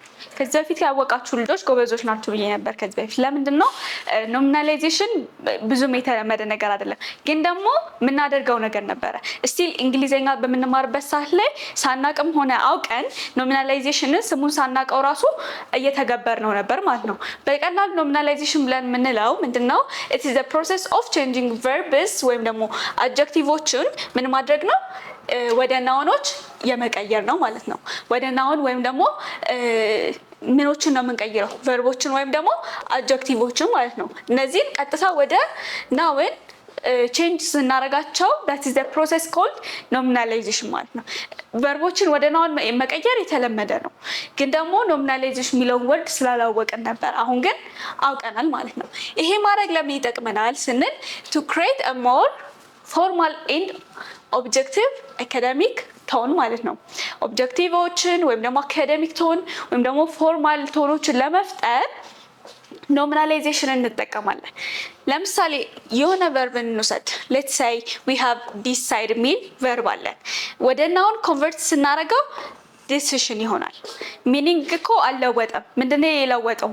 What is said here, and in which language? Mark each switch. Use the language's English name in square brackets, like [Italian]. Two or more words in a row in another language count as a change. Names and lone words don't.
[Amharic] ከዚህ በፊት ያወቃችሁ ልጆች ጎበዞች ናቸው ብዬ ነበር ከዚህ በፊት። ለምንድን ነው ኖሚናላይዜሽን ብዙም የተለመደ ነገር አይደለም፣ ግን ደግሞ የምናደርገው ነገር ነበረ። ስቲል እንግሊዝኛ በምንማርበት ሰዓት ላይ ሳናቅም ሆነ አውቀን ኖሚናላይዜሽንን ስሙን ሳናቀው ራሱ እየተገበር ነው ነበር ማለት ነው። በቀላሉ ኖሚናላይዜሽን ብለን የምንለው ምንድን ነው? [English] it is the process of changing verbs [Amharic] ወይም ደግሞ አድጀክቲቮችን ምን ማድረግ ነው? ወደ ናውኖች የመቀየር ነው ማለት ነው። ወደ ናውን ወይም ደግሞ ምኖችን ነው የምንቀይረው? ቨርቦችን ወይም ደግሞ አድጀክቲቮችን ማለት ነው። እነዚህን ቀጥታ ወደ ናውን ቼንጅ ስናደርጋቸው [English] that is the process called nominalization [Amharic] ማለት ነው። ቨርቦችን ወደ ናውን መቀየር የተለመደ ነው፣ ግን ደግሞ ኖሚናላይዜሽን የሚለውን ወርድ ስላላወቅን ነበር። አሁን ግን አውቀናል ማለት ነው። ይሄ ማድረግ ለምን ይጠቅመናል ስንል [English] to create a more formal and objective academic tone [Amharic] ማለት ነው። ኦብጀክቲቮችን ወይም ደግሞ [English] academic tone [Amharic] ወይም ደግሞ ፎርማል ቶኖችን ለመፍጠር ኖሚናላይዜሽን እንጠቀማለን። ለምሳሌ የሆነ ቨርብ እንውሰድ። [English] let's say we have decide [Amharic] የሚል ቨርብ አለን። ወደ ናውን ኮንቨርት ስናደርገው ዲሲሽን ይሆናል። ሚኒንግ እኮ አልለወጠም። ምንድነው የለወጠው?